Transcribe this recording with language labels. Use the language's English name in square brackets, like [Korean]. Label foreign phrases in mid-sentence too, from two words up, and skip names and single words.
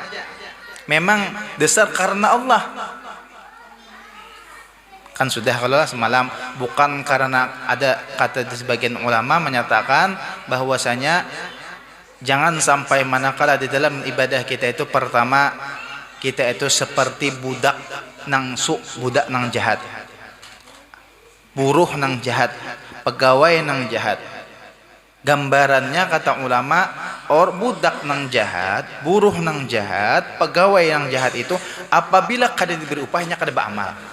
[Indonesian] Memang dasar karena Allah. [Banjar] Kan sudah kalau semalam, bukan karena ada kata di sebagian ulama menyatakan bahwasanya jangan sampai manakala di dalam ibadah kita itu pertama kita itu seperti budak nang budak nang jahat, buruh nang jahat, pegawai nang jahat. Gambarannya kata ulama, budak nang jahat, buruh nang jahat, pegawai yang jahat itu apabila kada diberi upahnya kada beramal.